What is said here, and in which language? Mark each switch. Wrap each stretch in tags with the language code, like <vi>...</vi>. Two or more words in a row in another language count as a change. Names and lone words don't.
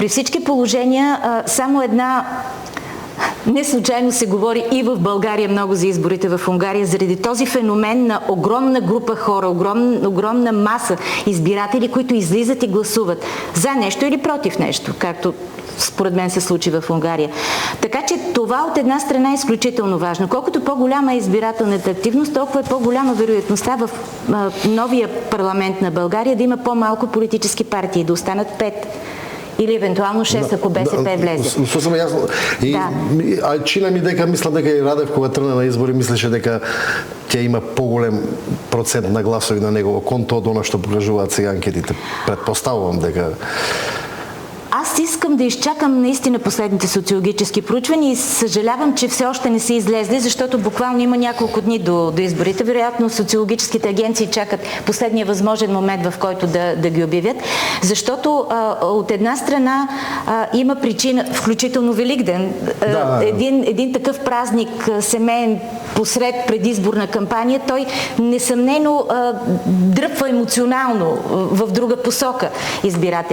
<bg>Но при всички положения само една Не случайно се говори и в България много за изборите в Унгария, заради този феномен на огромна група хора, огромна маса избиратели, които излизат и гласуват за нещо или против нещо, както според мен се случи в Унгария. Така че това от една страна е изключително важно. Колкото по-голяма е избирателната активност, толкова е по-голяма вероятността в новия парламент на България да има по-малко политически партии, да останат 5. Или евентуално 6, ако БСП влезе.</bg> <mk>Сосем јасно. А чина ми дека, мислам дека и Радев, кога тргна на избори, мислеше дека ќе има поголем процент на гласови на негово конто од она што покажуваат сега анкетите. Предпоставувам дека...</mk> <bg>Аз искам да изчакам наистина последните социологически проучвания и съжалявам, че все още не са излезли, защото буквално има няколко дни до изборите. Вероятно социологическите агенции чакат последния възможен момент, в който да ги обявят, защото от една страна има причина, включително Великден, един такъв празник семейен посред предизборна кампания, той несъмнено дръпва емоционално в друга посока избирателя.</bg>